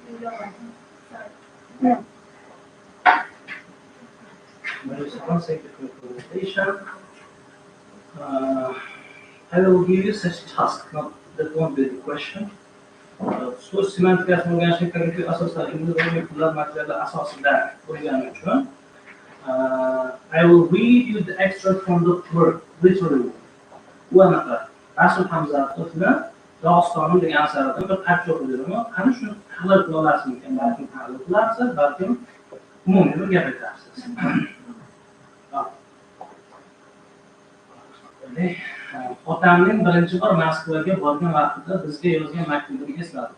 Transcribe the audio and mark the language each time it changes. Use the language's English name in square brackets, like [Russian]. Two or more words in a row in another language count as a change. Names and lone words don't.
[English] Sorry. there is one second for presentation. I will give you such task, not that won't be the question. So semantic organization cognitive asoslar individual material [Uzbek] asosida bo'lgani uchun [English] I will read you the extract from the work literally. [Uzbek] Bu anaqa Rasul Hamzatov bilan Dog'istonning degan asaridan bir parcha o'qib beraman. Qani shuni tahlil qila olasizmi? Balkim tahlil qilarsiz, balkim umumiy bir gap aytasiz. Otamning birinchi bor Moskvaga borgan vaqtida bizga yozgan maktubini esladim.